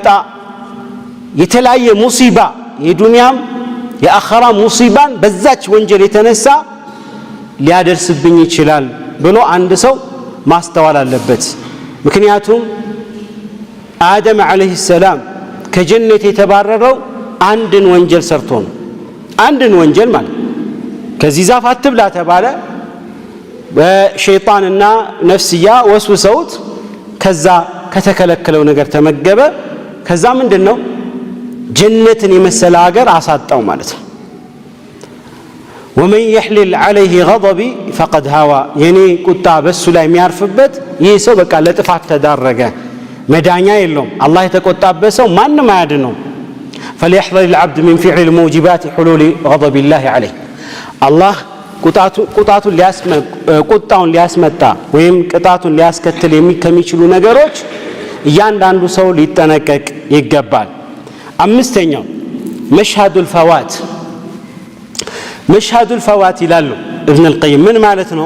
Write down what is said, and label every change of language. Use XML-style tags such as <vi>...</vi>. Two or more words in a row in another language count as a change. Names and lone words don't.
<am>የተለያየ ሙሲባ የዱንያም የአኸራ ሙሲባን በዛች ወንጀል የተነሳ ሊያደርስብኝ ይችላል ብሎ አንድ ሰው ማስተዋል አለበት። ምክንያቱም አደም</am> <ar>عليه السلام</ar> <am>ከጀነት የተባረረው አንድን ወንጀል ሰርቶ ነው። አንድን ወንጀል ማለት ከዚህ ዛፍ አትብላ ተባለ፣ በሸይጣንና ነፍስያ ወስውሰውት ከዛ ከተከለከለው ነገር ተመገበ። ከዛ ምንድነው ጀነትን የመሰለ ሀገር አሳጣው ማለት ነው።</am> <ar>ومن يحلل عليه غضبي فقد هوى</ar> <am>የኔ ቁጣ በሱ ላይ የሚያርፍበት ይህ ሰው በቃ ለጥፋት ተዳረገ፣ መዳኛ የለውም። አላህ የተቆጣበት ሰው ማንም አያድነው።</am> <ar>فليحذر العبد من فعل الموجبات حلول غضب الله عليه الله</ar> <am>ቁጣውን ሊያስመጣ ወይም ቅጣቱን ሊያስከትል ከሚችሉ ነገሮች እያንዳንዱ ሰው ሊጠነቀቅ ይገባል። አምስተኛው</am> <ar>مشهد الفوات</ar> <am>ይላሉ ኢብኑ አልቀይም። ምን ማለት ነው?</am>